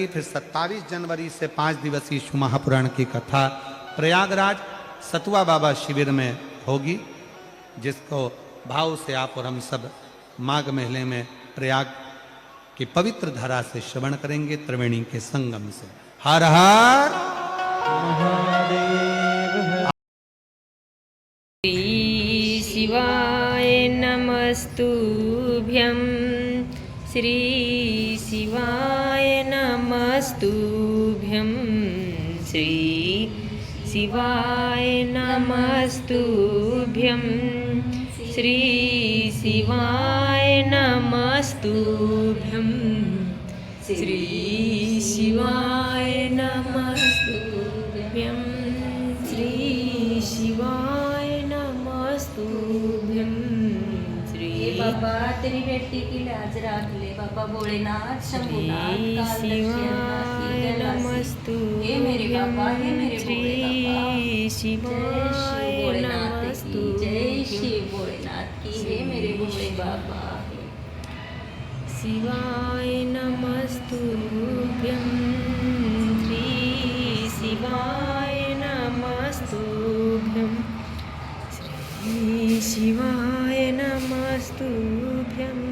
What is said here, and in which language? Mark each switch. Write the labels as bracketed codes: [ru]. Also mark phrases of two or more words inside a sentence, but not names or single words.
[hi] फिर 27 जनवरी से 5 दिवसीय शिव महापुराण की कथा प्रयागराज सतुआ बाबा शिविर में होगी, जिसको भाव से आप और हम सब माघ महीने में प्रयाग की पवित्र धारा से श्रवण करेंगे, त्रिवेणी के संगम से। हर हर महादेव। [sa] श्री शिवाय नमस्तुभ्यं। श्री शिवाय नमस्तुभ्यं। श्री शिवाय नमस्तुभ्यं। श्री शिवाय नमस्तुभ्यं। श्री शिवाय नमस्तुभ्यं। श्री शिवाय नमस्तुभ्यं। श्री [hi] बाबा तेरी बेटी की लाज राख ले बाबा भोलेनाथ शंभुनाथ [sa] शिवाय नमस्तुभ्यं। [hi] हे मेरे बाबा हे मेरे [sa] श्री शिवाय नमस्तुभ्यं। [hi] जय शिव भोलेनाथ की हे मेरे भोले बाबा। [sa] शिवाय नमस्तुभ्यं। श्री शिवाय नमस्तुभ्यं। श्री शिवाय नमस्तुभ्यं।